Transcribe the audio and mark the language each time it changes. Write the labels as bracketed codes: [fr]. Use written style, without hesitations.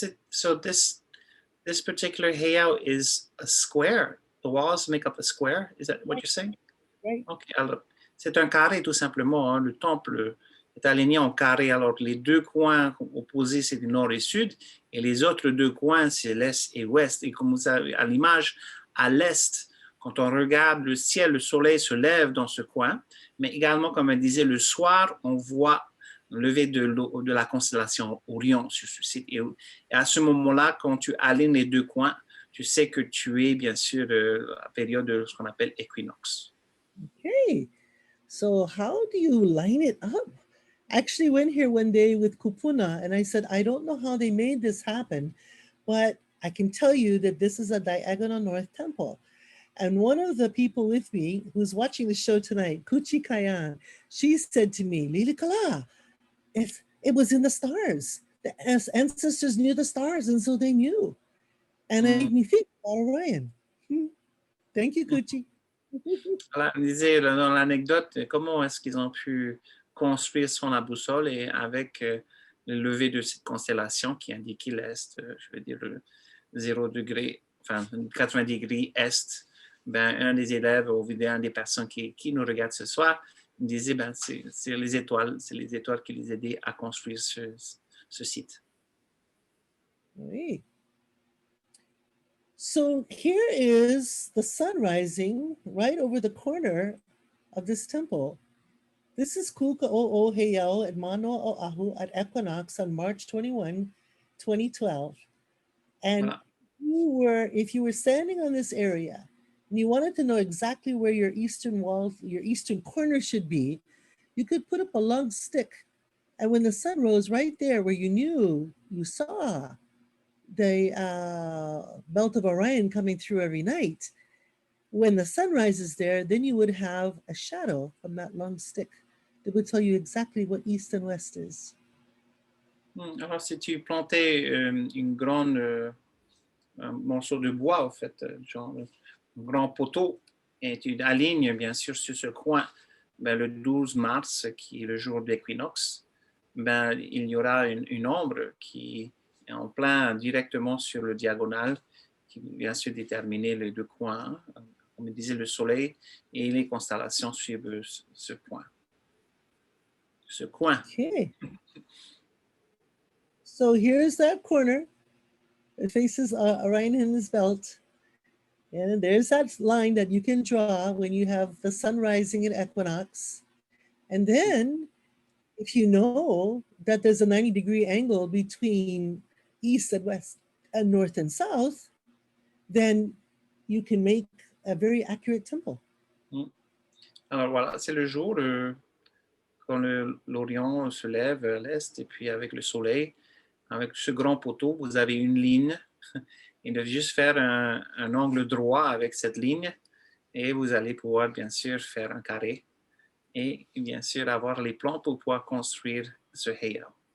[en] So this particular Hayao is a square. The walls make up a square. Is that what you're saying? Right. [fr] OK, alors, c'est un carré tout simplement. Hein. Le temple est aligné en carré. Alors, les deux coins opposés, c'est du nord et sud. Et les autres deux coins, c'est l'est et l'ouest. Et comme vous savez, à l'image, à l'est, quand on regarde le ciel, le soleil se lève dans ce coin. Mais également, comme elle disait, le soir, on voit le lever de la constellation Orion sur ce site. Et à ce moment-là, quand tu alignes les deux coins, tu sais que tu es, bien sûr, à la période de ce qu'on appelle équinoxe. [en] Okay, so how do you line it up? I actually went here one day with Kupuna and I said, I don't know how they made this happen, but I can tell you that this is a diagonal north temple. And one of the people with me who's watching the show tonight, Kuchi Kayan, she said to me, Lilikalā, it was in the stars. The ancestors knew the stars, and so they knew. And it made me think about Orion. Thank you, Kuchi. [fr] Voilà, on disait dans l'anecdote, comment est-ce qu'ils ont pu construire sur la boussole et avec le lever de cette constellation qui indiquait l'est, je veux dire le 0 degré, enfin 80 degrés est, ben, un des élèves, ou un des personnes qui nous regardent ce soir, me disait ben, c'est les étoiles qui les aidaient à construire ce site. Oui. [en] So here is the sun rising right over the corner of this temple. This is Cucao Hayao at Manoa Oahu at Equinox on March 21, 2012. And [fr] Voilà. [en] if you were standing on this area and you wanted to know exactly where your eastern wall, your eastern corner should be, you could put up a long stick. And when the sun rose right there where you saw the belt of Orion coming through every night, when the sun rises there, then you would have a shadow from that long stick that would tell you exactly what east and west is. [fr] Alors, si tu plantais une grande un morceau de bois, en fait, genre un grand poteau, et tu alignes bien sûr sur ce coin ben, le 12 mars, qui est le jour de l'équinoxe, ben, il y aura une ombre qui est en plein directement sur le diagonal, qui bien sûr déterminer les deux coins, comme je disais, le soleil et les constellations suivent ce point. Ce coin. [en] Okay. So here's that corner. It faces Orion in his belt. And there's that line that you can draw when you have the sun rising at equinox. And then if you know that there's a 90-degree angle between east and west and north and south, then you can make a very accurate temple. [fr] Alors voilà, c'est le jour quand l'Orion se lève à l'est et puis avec le soleil, avec ce grand poteau, vous avez une ligne. Il devez juste faire un angle droit avec cette ligne et vous allez pouvoir bien sûr faire un carré et bien sûr avoir les plans pour pouvoir construire ce Hayao.